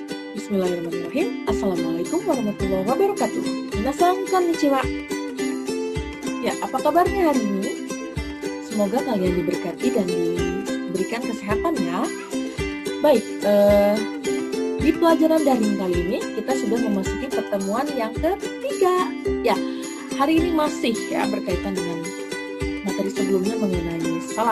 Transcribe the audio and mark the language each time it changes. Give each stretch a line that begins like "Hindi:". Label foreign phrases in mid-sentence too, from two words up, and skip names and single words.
Arabic: بسم الله الرحمن الرحيم. السلام عليكم ورحمة الله وبركاته.
Japanese: 皆さん、こんにちは.
Indonesian: Ya, apa kabarnya hari ini? Semoga kalian diberkati dan diberikan kesehatan ya. Baik, di pelajaran daring kali ini kita sudah memasuki pertemuan yang ketiga. Ya, hari ini masih ya berkaitan dengan materi sebelumnya mengenai salam.